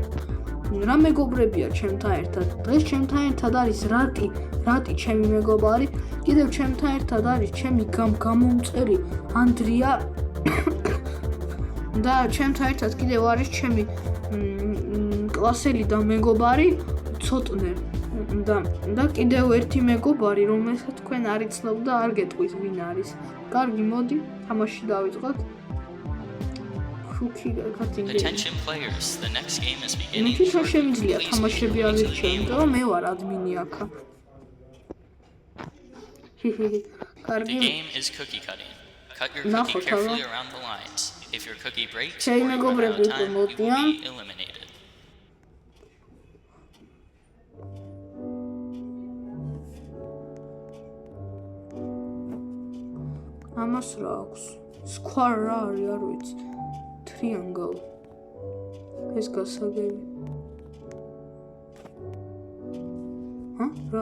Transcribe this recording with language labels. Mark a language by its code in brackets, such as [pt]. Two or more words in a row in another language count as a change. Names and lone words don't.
[ka] რა მეგობრებია ჩემთან ერთად? დღეს ჩემთან ერთად არის რატი ჩემი მეგობარი, კიდევ ჩემთან ერთად არის ჩემი გამომწერი ანდრია და ჩემთან ერთად კიდევ არის ჩემი კლასელი და მეგობარი ცოტნე. და კიდევ ერთი მეგობარი, რომელსაც თქვენ არ იცნობ და არ გეტყვის ვინ არის. კარგი, მოდი, თამაში დავიწყოთ. [en] Attention players, the next game is beginning. [ka] თვითონ შემიძლია თამაშები ავირჩიო, იმიტომ რომ მე ვარ ადმინი აქა. [en] The game is cookie cutting. Cut your cookie carefully around the lines. If your cookie breaks, or you run out of time, you will be eliminated. [ka] ამას რა აქვს? Square რა არის, არ ვიცი. Triangle. ეს გასაგები. რა?